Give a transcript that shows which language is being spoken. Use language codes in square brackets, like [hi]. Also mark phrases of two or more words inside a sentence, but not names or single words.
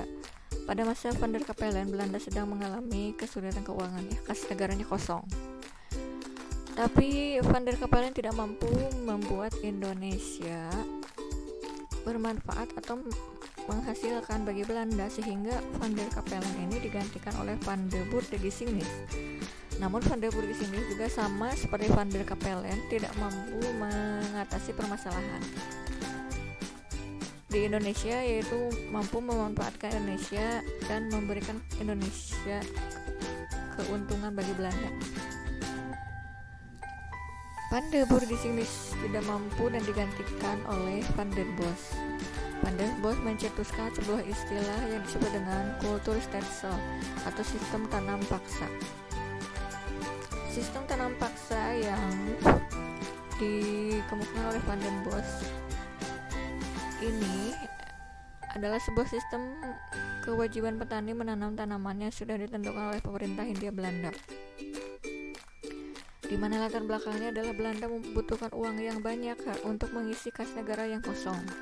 [id] Pada masa Van der Capellen, Belanda sedang mengalami kesulitan keuangan, kas negaranya kosong. Tapi Van der Capellen tidak mampu membuat Indonesia bermanfaat atau menghasilkan bagi Belanda, sehingga Van der Capellen ini digantikan oleh Van de Boer de Gissinghus. Namun Van de Boer de Gissinghus juga sama seperti Van der Capellen tidak mampu mengatasi permasalahan di Indonesia, yaitu mampu memanfaatkan Indonesia dan memberikan Indonesia keuntungan bagi Belanda. Van de Boer de Gissinghus tidak mampu dan digantikan oleh Van der Bos. Van der Bos mencetuskan sebuah istilah yang disebut dengan kulturstelsel atau sistem tanam paksa. Sistem tanam paksa yang dikemukakan oleh Van der Bos ini adalah sebuah sistem kewajiban petani menanam tanaman yang sudah ditentukan oleh pemerintah Hindia Belanda, di mana latar belakangnya adalah Belanda membutuhkan uang yang banyak untuk mengisi kas negara yang kosong.